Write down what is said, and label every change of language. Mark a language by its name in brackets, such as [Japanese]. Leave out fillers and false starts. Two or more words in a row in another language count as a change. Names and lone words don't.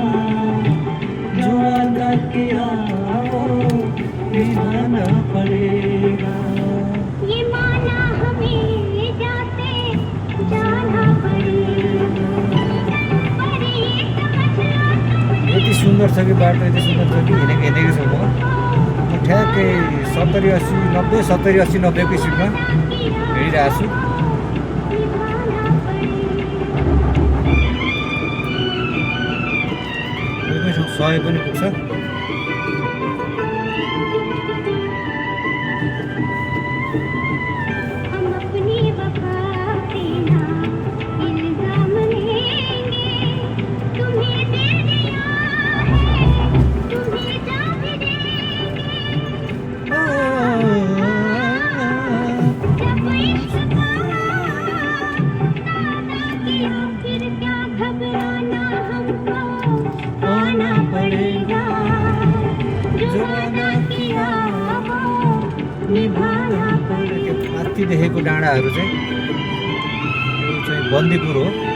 [Hindi] जो अदा किया वो निभाना पड़ेगा। ये माना हमें जाते जाना पड़ेगा। पर ये समझ लो [Nepali] यति सुन्दर छ कि बाटो यति सुन्दर छ कि हिँडेको छु म ठ्याक्कै 70 80 90 70 80 90 को स्पिडमा हिँडिरहेको छु। कोही ठाउँ 100 पनि पुग्छ। [Hindi] हम अपनी वफा पे ना इल्जाम लेंगे। तुम्हें दे दिया है तुम्हें जा भी देंगे। जब इश्क का दादा किया फिर क्या घबराना, हमको आना पड़ेगा। जो वादा किया वो निभाना पड़ेगा। [Nepali] माथि देखेको डाँडाहरू चाहिँ यो चाहिँ बन्दीपुर हो।